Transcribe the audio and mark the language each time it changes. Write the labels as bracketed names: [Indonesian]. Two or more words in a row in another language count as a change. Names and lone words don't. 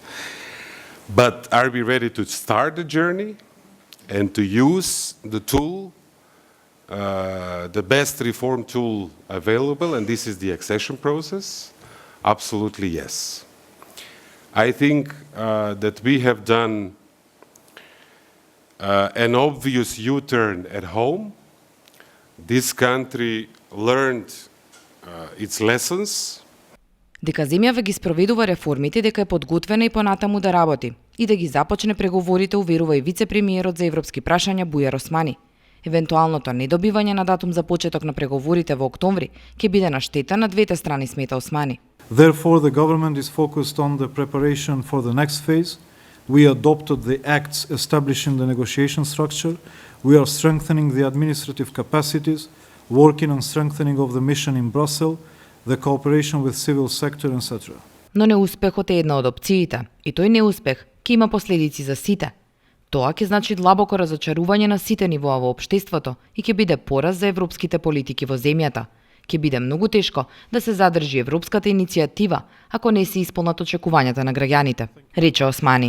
[English] But are we ready to start the journey and to use the tool, the best reform tool available, and this is the accession process? Absolutely yes. I think that we have done an obvious U-turn at home. This country learned its lessons. [Macedonian] Дека земјава ги спроведува реформите, дека е подготвена и понатаму да работи и да ги започне преговорите, уверува и вице-премиерот за европски прашања Бујар Османи. Евентуалното недобивање на датум за почеток на преговорите во октомври ќе биде на штета на двете страни, смета Османи. [English] Therefore, the government is focused on the preparation for the next phase. We adopted the acts establishing the negotiation structure. We are strengthening the administrative capacities, working on strengthening of the mission in Brussels, the cooperation with civil sector, etc. [Macedonian] Но неуспехот е една од опциите, и тој неуспех ќе има последици за сите. Тоа ќе значи длабоко разочарување на сите нивоа во општеството и ќе биде пораз за европските политики во земјата. Ќе биде многу тешко да се задржи европската иницијатива ако не се исполнат очекувањата на граѓаните, рече Османи.